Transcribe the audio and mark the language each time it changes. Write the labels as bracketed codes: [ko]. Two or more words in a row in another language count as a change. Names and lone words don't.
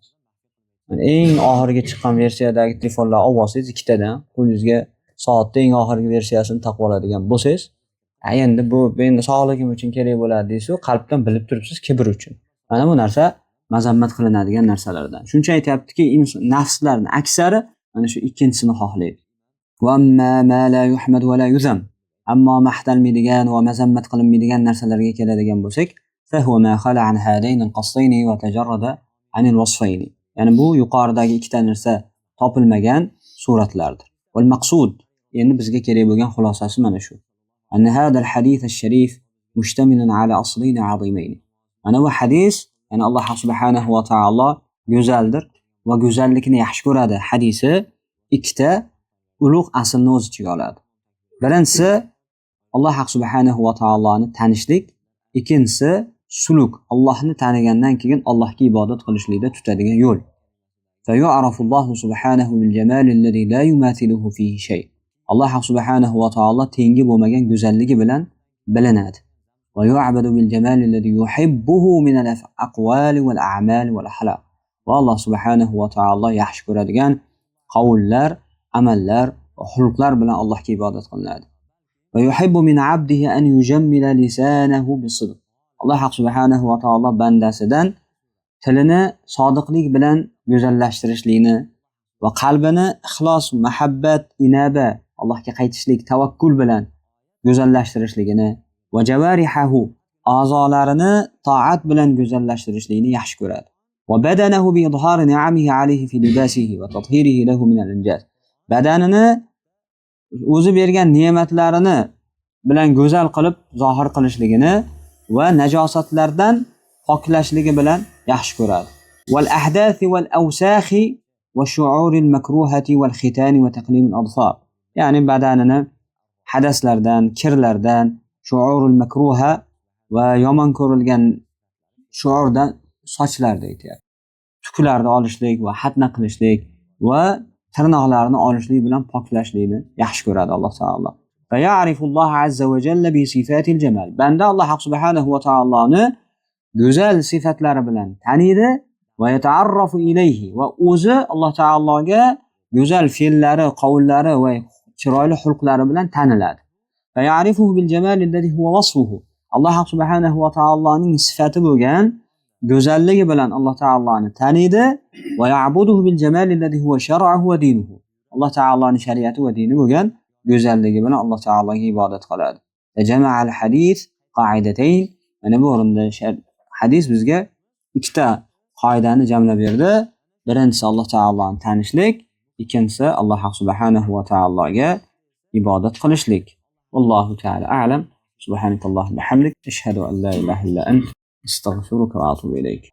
[uz] Yani eng oxirgi chiqqan versiyadagi telefonlar olib olsangiz ikkitadan, qo'lingizga soatda eng oxirgi versiyasini taqib oladigan bo'lsangiz, endi bu endi sog'ligim uchun kerak bo'ladi deysiz, qalbdan bilib turibsiz kibr uchun. Mana bu narsa mazammat qilinadigan narsalardan. Shuncha aytayaptiki, nafslarning aksari mana shu ikkinchisini xohlaydi. [ar] وما لا يحمد ولا يذم. [uz] Ammo maqtalmaydigan va mazammat qilinmaydigan narsalarga keladigan bo'lsak, [ar] فهو ما خلا عن هذين القصدين وتجرد عن الوصفين. [uz] Ya'ni bu yuqoridagi ikkita narsa topilmagan suratlardir. [ar] والمقصود, [uz] endi bizga kerak bo'lgan xulosasi mana shu. [ar] أن هذا الحديث الشريف مشتمل على أصلين عظيمين. [uz] Mana bu hadis, ya'ni Alloh subhanahu va taolo go'zaldir va go'zallikni yaxshi ko'radi hadisi ikkita ulug' aslni o'z ichiga oladi. Birinchisi Alloh subhanahu va taoloni tanishlik, ikkinchisi suluk, Allohni tanigandan keyin Allohga ibodat qilishlikda tutadigan yo'l. [ar] فيعرف الله سبحانه بالجمال الذي لا يماثله فيه شيء. [uz] Alloh subhanahu va taolo tengi bo'lmagan go'zalligi bilan bilinadi. [ar] ويعبد بالجمال الذي يحبه من الأقوال والأعمال والأخلاق. [uz] Va Alloh subhanahu va taolo yaxshi ko'radigan qavullar, amallar va xulqlar bilan Allohga ibodat qilinadi. [ar] ويحب من عبده أن يجمل لسانه بالصدق. [uz] Alloh subhanahu va taolo bandasidan tilini sodiqlik bilan go'zallashtirishlikni va qalbini ixlos, muhabbat, inaba, Allohga qaytishlik, tavakkul bilan go'zallashtirishligini va javarihahu, a'zolarini to'at bilan go'zallashtirishlikni yaxshi ko'radi. [ar] وبدنه بإظهار نعمه عليه في لباسه وتطهيره له من الأنجاس. [uz] Badanini o'zi bergan ne'matlarini bilan go'zal qilib zohir qilishligini va najosatlardan poklashligi bilan yaxshi ko'radi. [ar] والأحداث والأوساخ والشعور المكروهة والختان وتقليم الأظفار. [uz] Ya'ni badanini hadaslardan, kirlardan, [ar] الشعور المكروهة [uz] va yomon ko'rilgan shu'urdan sochlarda aytayapti. Tuklarni olishlik va xatna qilishlik va tirnoqlarni olishlik bilan poklashlikni yaxshi ko'radi Alloh taolo. [ar] فيعرف الله عز وجل بصفات الجمال. [uz] Banda Alloh subhanahu va taoloni go'zal sifatlari bilan taniydi va [ar] يتعرف إليه, [uz] va o'zi Alloh taologa go'zal fe'llari, qavllari va chiroyli xulqlari bilan taniladi. [ar] فيعرفه بالجمال الذي هو وصفه. [uz] Alloh subhanahu va taoloning sifati bo'lgan go'zalligi bilan Alloh taoloni taniydi. [ar] ويعبده بالجمال الذي هو شرعه ودينه. [uz] Alloh taoloning shariati va dini bo'lgan go'zalligi bilan Alloh taologa ibodat qiladi. [ar] جمع الحديث قاعدتين. [uz] Mana bu o'rinda hadis bizga ikkita qoidani jamlab berdi. Birinchisi Alloh taoloni tanishlik, ikkinchisi Alloh subhanahu va taologa ibodat qilishlik. [ar] الله تعالى أعلم. سبحانك اللهم بحمدك أشهد أن لا إله إلا أنت أستغفرك وأتوب إليك.